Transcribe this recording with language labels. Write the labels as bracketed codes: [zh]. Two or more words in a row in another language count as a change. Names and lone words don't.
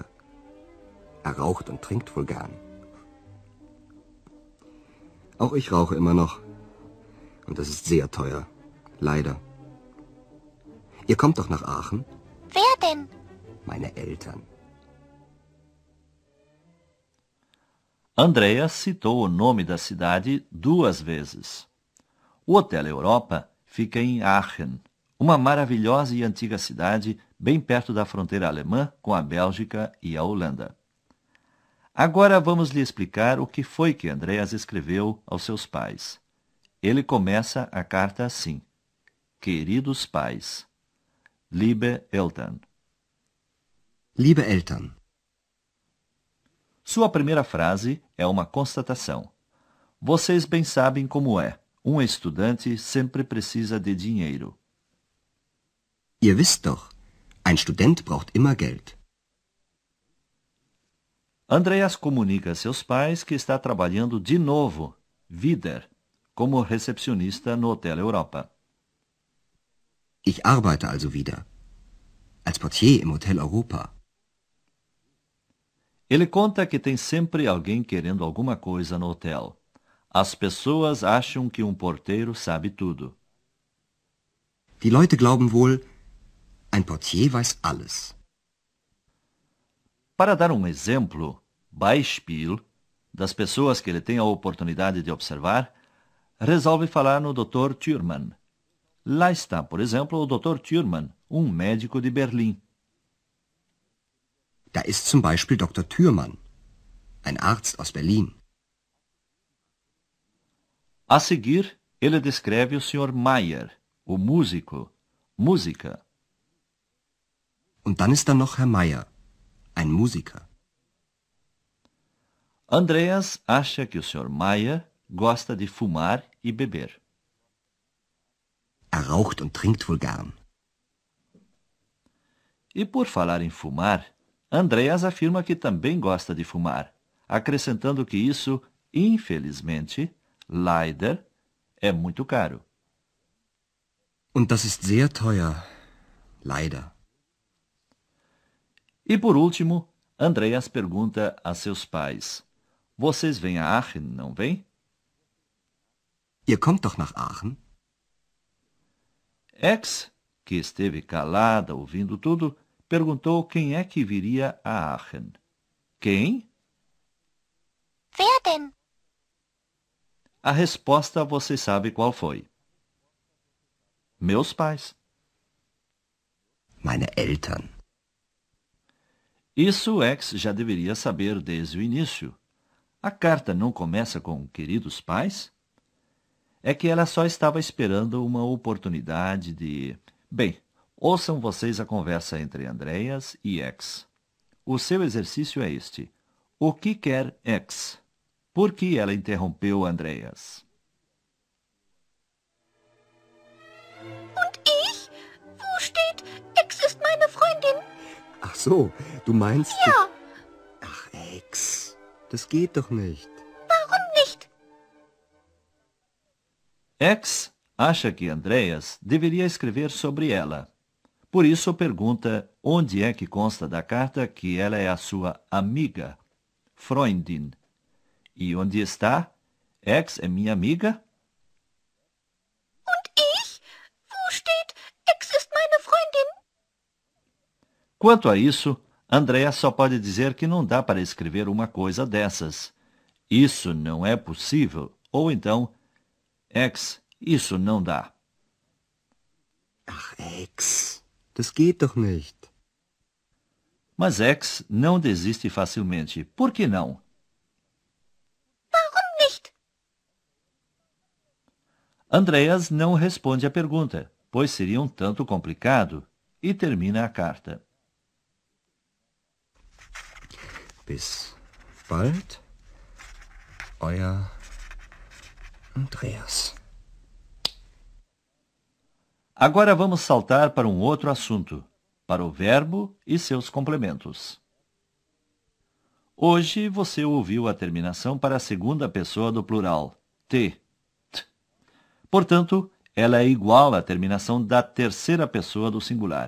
[de] Er raucht und trinkt wohl gern. Auch ich rauche immer noch. Und das ist sehr teuer. Leider. Ihr kommt doch nach Aachen? Wer denn? Meine Eltern. [pt] Andreas citou o nome da cidade 2 vezes. O Hotel Europa fica em Aachen, uma maravilhosa e antiga cidade bem perto da fronteira alemã com a Bélgica e a Holanda. Agora vamos lhe explicar o que foi que Andreas escreveu aos seus pais. Ele começa a carta assim: Queridos pais, [de] Liebe Eltern. Liebe Eltern. [pt] Sua primeira frase é uma constatação. Vocês bem sabem como é. Um estudante sempre precisa de dinheiro. [de] Ihr wisst doch, ein Student braucht immer Geld. [pt] Andreas comunica a seus pais que está trabalhando de novo, wieder, como recepcionista no Hotel Europa. [de] Ich arbeite also wieder, als Portier im Hotel Europa. [pt] Ele conta que tem sempre alguém querendo alguma coisa no hotel. As pessoas acham que um porteiro sabe tudo. [de] Die Leute glauben wohl, ein Portier weiß alles. [pt] Para dar um exemplo, Beispiel, das pessoas que ele tem a oportunidade de observar, resolve falar no Dr. Thürmann. Lá está, por exemplo, o Dr. Thürmann, um médico de Berlim. [de] Da ist zum Beispiel Dr. Thürmann, ein Arzt aus Berlin. [pt] A seguir, ele descreve o Sr. Meyer, o músico, música. [de] Und dann ist da noch Herr Meyer, ein Musiker. [pt] Andreas acha que o Sr. Meyer gosta de fumar e beber. [de] Er raucht und trinkt wohl gern. [pt] E por falar em fumar, Andreas afirma que também gosta de fumar, acrescentando que isso, infelizmente, leider, é muito caro. [de] Und das ist sehr teuer. Leider. [pt] E por último, Andreas pergunta a seus pais: vocês vêm a Aachen, não vêm? [de] Ihr kommt doch nach Aachen? [pt] Ex, que esteve calada ouvindo tudo, perguntou quem é que viria a Aachen. Quem? [de] Wer denn? [pt] A resposta você sabe qual foi. Meus pais. [de] Meine Eltern. [pt] Isso Ex já deveria saber desde o início. A carta não começa com queridos pais? É que ela só estava esperando uma oportunidade de... Bem, ouçam vocês a conversa entre Andreas e Ex. O seu exercício é este. O que quer Ex? Por que ela interrompeu Andreas? [de] Und ich? Wo steht, Ex ist meine Freundin? Ach so, du meinst... Ja. Ach, Ex, das geht doch nicht. Warum nicht? [pt] Ex acha que Andreas deveria escrever sobre ela. Por isso pergunta onde é que consta da carta que ela é a sua amiga, Freundin. E onde está? Ex é minha amiga? [de] Und ich? Wo steht, Ex ist meine Freundin? [pt] Quanto a isso, Andreas só pode dizer que não dá para escrever uma coisa dessas. Isso não é possível. Ou então, Ex, isso não dá. [de] Ach, Ex, das geht doch nicht. [pt] Mas Ex não desiste facilmente. Por que não? [de] Warum nicht? [pt] Andreas não responde à pergunta, pois seria um tanto complicado, e termina a carta. [de] Bis bald, euer Andreas. [pt] Agora vamos saltar para um outro assunto, para o verbo e seus complementos. Hoje você ouviu a terminação para a segunda pessoa do plural, t. Portanto, ela é igual à terminação da terceira pessoa do singular.